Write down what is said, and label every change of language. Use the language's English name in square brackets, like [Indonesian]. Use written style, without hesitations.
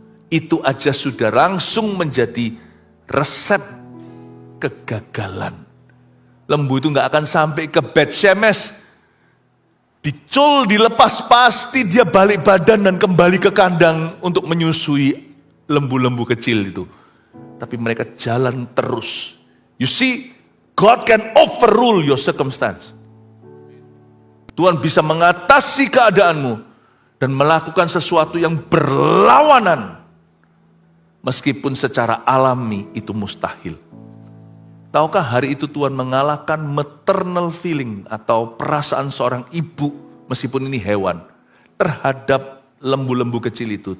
[Indonesian] Itu aja sudah langsung menjadi resep kegagalan. Lembu itu gak akan sampai ke Bet-Shemesh. Dicul, dilepas, pasti dia balik badan dan kembali ke kandang untuk menyusui lembu-lembu kecil itu. Tapi mereka jalan terus. [English] You see, God can overrule your circumstance. [Indonesian] Tuhan bisa mengatasi keadaanmu dan melakukan sesuatu yang berlawanan. Meskipun secara alami itu mustahil. Tahukah hari itu Tuhan mengalahkan maternal feeling atau perasaan seorang ibu, meskipun ini hewan, terhadap lembu-lembu kecil itu.